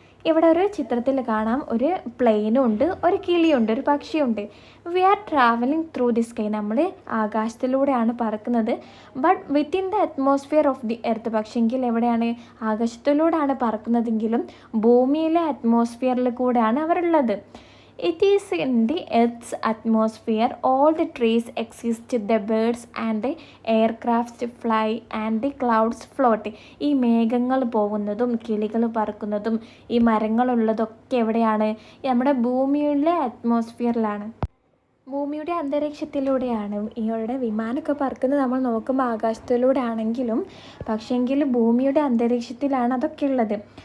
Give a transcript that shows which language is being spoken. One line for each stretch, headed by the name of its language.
Malayalam: ഇവിടെ ഒരു ചിത്രത്തിൽ കാണാം, ഒരു പ്ലെയിനും ഉണ്ട്, ഒരു കിളിയുണ്ട്, ഒരു പക്ഷിയുണ്ട്.
English: We are travelling through the sky.
Malayalam: നമ്മൾ ആകാശത്തിലൂടെയാണ് പറക്കുന്നത്.
English: But within the atmosphere of the earth.
Malayalam: പക്ഷെങ്കിൽ എവിടെയാണ്? ആകാശത്തിലൂടെയാണ് പറക്കുന്നതെങ്കിലും ഭൂമിയിലെ അറ്റ്മോസ്ഫിയറിൽ കൂടെയാണ് അവരുള്ളത്.
English: It is in the Earth's atmosphere. All the trees exist, the birds and the aircrafts fly and the clouds float.
Malayalam: ഈ മേഘങ്ങൾ പോകുന്നതും കിളികൾ പറക്കുന്നതും ഈ മരങ്ങളുള്ളതൊക്കെ എവിടെയാണ്? നമ്മുടെ ഭൂമിയിലെ അറ്റ്മോസ്ഫിയറിലാണ്, ഭൂമിയുടെ അന്തരീക്ഷത്തിലൂടെയാണ്. ഇവരുടെ വിമാനമൊക്കെ പറക്കുന്നത് നമ്മൾ നോക്കുമ്പോൾ ആകാശത്തിലൂടെ ആണെങ്കിലും പക്ഷേങ്കിൽ ഭൂമിയുടെ അന്തരീക്ഷത്തിലാണ് അതൊക്കെ ഉള്ളത്.